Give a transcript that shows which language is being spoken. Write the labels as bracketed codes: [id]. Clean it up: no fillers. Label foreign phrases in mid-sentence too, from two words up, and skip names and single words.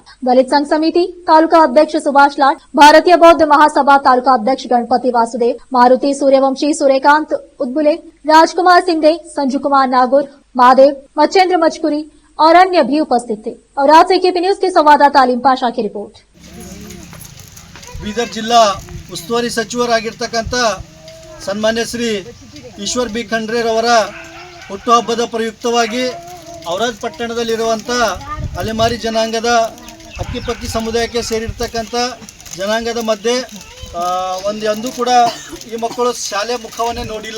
[hi] दलित संघ समिति तालुका अध्यक्ष सुभाष लाड, भारतीय बौद्ध महासभा तालुका अध्यक्ष गणपति वासुदेव, मारुति सूर्यवंशी, सूर्यकांत उद्बुले, राजकुमार सिंधे, संजू कुमार नागौर, महादेव, मच्छेंद्र मचकुरी और अन्य भी उपस्थित थे। और आज से केपी न्यूज के संवाददाता अलीम पाशा की रिपोर्ट। [kn] ಬೀದರ್ ಜಿಲ್ಲಾ ಉಸ್ತುವಾರಿ ಸಚಿವರಾಗಿರ್ತಕ್ಕಂಥ ಸನ್ಮಾನ್ಯ ಶ್ರೀ ಈಶ್ವರ್ ಬಿ ಖಂಡ್ರೆರವರ ಹುಟ್ಟುಹಬ್ಬದ ಪ್ರಯುಕ್ತವಾಗಿ ಔರಾದ್ ಪಟ್ಟಣದಲ್ಲಿರುವಂಥ ಅಲೆಮಾರಿ ಜನಾಂಗದ ಹಕ್ಕಿಪಕ್ಕಿ ಸಮುದಾಯಕ್ಕೆ ಸೇರಿರ್ತಕ್ಕಂಥ ಜನಾಂಗದ ಮಧ್ಯೆ ಎಂದೂ ಕೂಡ ಈ ಮಕ್ಕಳು ಶಾಲೆ ಮುಖವನ್ನೇ ನೋಡಿಲ್ಲ.